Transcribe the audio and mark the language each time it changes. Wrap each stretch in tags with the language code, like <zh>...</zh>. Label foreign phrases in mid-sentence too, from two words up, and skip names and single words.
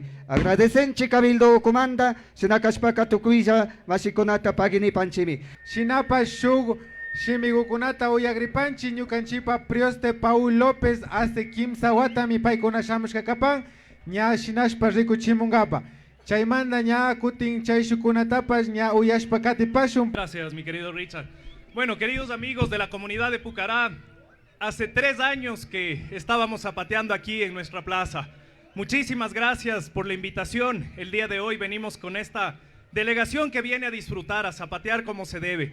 <qu>Agradecenchi Cabildo Comanda, sinakashpaka tukuylla wasikunata paginipanchimi. Shinapa shug shimigukunata uyagripanchi ñukanchipa Prioste Paul López hace kimsa watami paykuna shamushkakapan ña shinashpa rikuchimungapa. Chaymanda ña kutin chayshukunatapas ña uyashpa katipashun.</qu> <es>Gracias, mi querido Richard. Bueno, queridos amigos de la comunidad de Pucará, hace 3 años que estábamos zapateando aquí en nuestra plaza. Muchísimas gracias por la invitación. El día de hoy venimos con esta delegación que viene a disfrutar, a zapatear como se debe.</es>